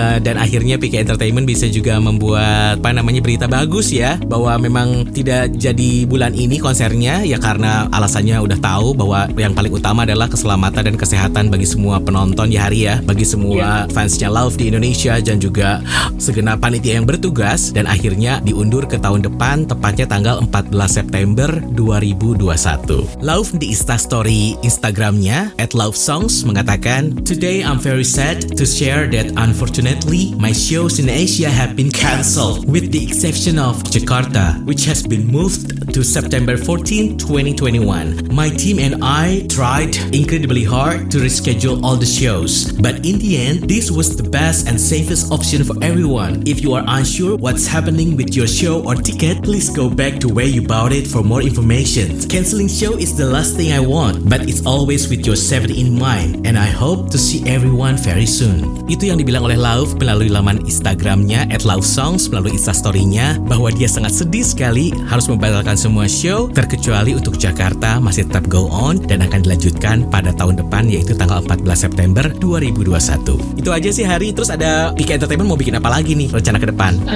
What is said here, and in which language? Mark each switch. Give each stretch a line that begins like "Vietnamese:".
Indonesian: Dan akhirnya PK Entertainment bisa juga membuat berita bagus ya bahwa memang tidak jadi bulan ini konsernya ya karena alasannya udah tahu bahwa yang paling utama adalah keselamatan dan kesehatan bagi semua penonton ya Hari ya, bagi semua fansnya Lauv di Indonesia dan juga segenap panitia yang bertugas, dan akhirnya diundur ke tahun depan tepatnya tanggal 14 September 2021. Lauv di Instastory Instagramnya @LauvSongs mengatakan,
English: "Today I'm very sad to share that unfortunately my shows in Asia have been cancelled with the exception of Jakarta, which has been moved to September 14, 2021. My team and I tried incredibly hard to reschedule all the shows, but in the end, this was the best and safest option for everyone. If you are unsure what's happening with your show or ticket, please go back to where you bought it for more information. Canceling show is the last thing I want, but it's always with your safety in mind, and I hope to see everyone very soon."
Indonesian: Itu yang dibilang oleh Lauv melalui laman Instagramnya @LauvSongs melalui Instastory-nya bahwa dia sangat sedih sekali harus membatalkan semua show terkecuali untuk Jakarta masih tetap go on dan akan dilanjutkan pada tahun depan yaitu tanggal 14 September 2021. Itu aja sih Hari. Terus ada PK Entertainment mau bikin apa lagi nih rencana ke depan?